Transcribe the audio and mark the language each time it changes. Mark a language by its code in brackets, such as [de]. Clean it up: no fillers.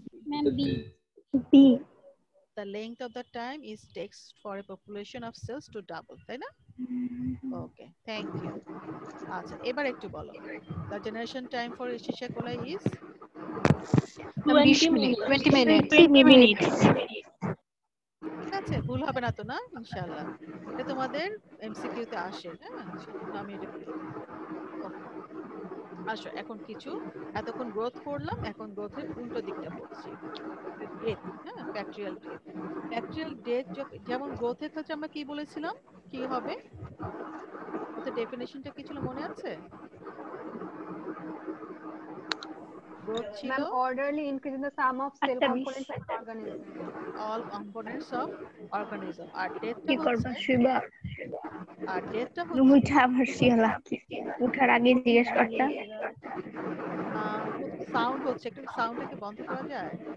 [en] Ma'am, B. B. The length of the time is takes for a population of cells to double, [bn] তাই না? [en] Okay, thank you. [bn] আচ্ছা এবার একটু বলো, [en] the generation time for Escherichia coli is 20 minutes. 20 minutes। 20 minutes. [bn] ঠিক আছে, ভুল হবে না তো? না ইনশাআল্লাহ, এটা তোমাদের এমসিকিউ তে আসে। হ্যাঁ সেজন্য আমি এটা বলে দিই। ওকে, আসো এখন কিছু এতক্ষণ গ্রোথ পড়লাম, এখন গ্রোথের উল্টো দিকটা পড়ছি, ডেথ। হ্যাঁ, ব্যাকটেরিয়াল ডেথ। ব্যাকটেরিয়াল ডেথ যেমন গ্রোথের ক্ষেত্রে আমরা কি বলেছিলাম কি হবে, ওদের ডেফিনেশনটা কি ছিল মনে আছে? গ্রোথ ছিল [en] Ma'am, orderly increase in the sum of cell [bn] একটা [en] components of the organism. all components of organism। [bn] আর ডেথটা কি করবা হচ্ছে, শুইবা? আর ডেথটা রুম হচ্ছে উঠা আবার শিয়ালা উঠার আগে জিজ্ঞেস করতা। সাউন্ড হচ্ছে, একটু সাউন্ডটাকে বন্ধ করা যায়?